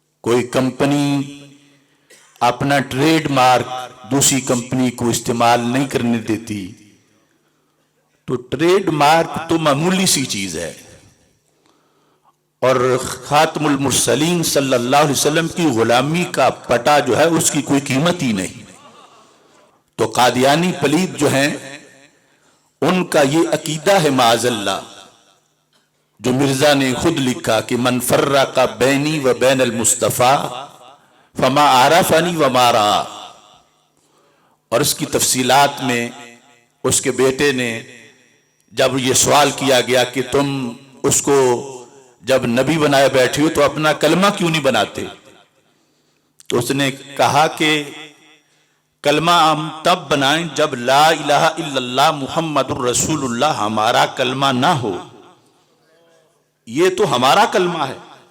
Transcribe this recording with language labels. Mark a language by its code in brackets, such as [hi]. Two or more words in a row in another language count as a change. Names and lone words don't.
[ur] کوئی کمپنی اپنا ٹریڈ مارک دوسری کمپنی کو استعمال نہیں کرنے دیتی، تو ٹریڈ مارک تو معمولی سی چیز ہے، اور [ar] خاتم المرسلین صلی اللہ علیہ وسلم [ur] کی غلامی کا پٹا جو ہے اس کی کوئی قیمت ہی نہیں۔ تو قادیانی پلید جو ہیں ان کا یہ عقیدہ ہے [ar] معاذ اللہ، [ur] جو مرزا نے خود لکھا کہ [ar] من فرق بینی و بین المصطفیٰ فما عرفنی وما رأى، [ur] اور اس کی تفصیلات میں اس کے بیٹے نے جب یہ سوال کیا گیا کہ تم اس کو جب نبی بنائے بیٹھے ہو تو اپنا کلمہ کیوں نہیں بناتے، تو اس نے کہا کہ کلمہ ہم تب بنائیں جب [ar] لا الہ الا اللہ محمد الرسول اللہ [ur] ہمارا کلمہ نہ ہو، یہ تو ہمارا کلمہ ہے۔